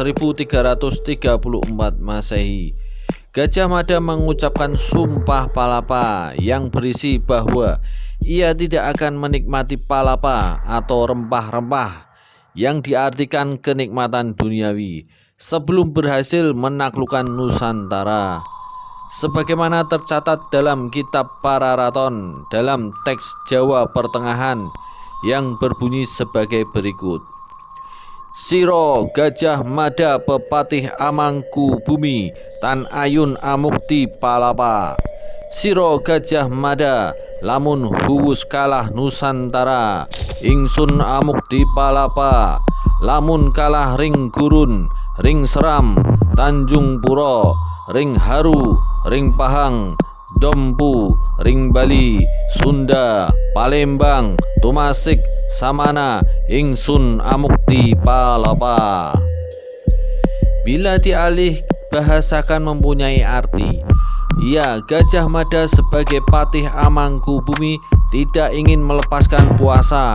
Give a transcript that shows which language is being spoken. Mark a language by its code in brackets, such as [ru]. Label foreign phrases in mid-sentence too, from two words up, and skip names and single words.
[id] 1334 Masehi, Gajah Mada mengucapkan Sumpah Palapa yang berisi bahwa ia tidak akan menikmati palapa atau rempah-rempah yang diartikan kenikmatan duniawi sebelum berhasil menaklukkan Nusantara. Sebagaimana tercatat dalam kitab Pararaton dalam teks Jawa Pertengahan yang berbunyi sebagai berikut. [kaw] Siro Gajah Mada pepatih Amangkubumi tan ayun amukti palapa. Siro Gajah Mada lamun huwus kalah Nusantara, ingsun amukti palapa. Lamun kalah ring gurun, ring seram, Tanjung Puro, ring haru, ring Pahang, Dompu, ring Bali, Sunda, Palembang, Tumasik, Samana, ingsun amukti palapa. [id] Bila dialih bahasakan mempunyai arti, Gajah Mada sebagai patih Amangkubumi tidak ingin melepaskan puasa.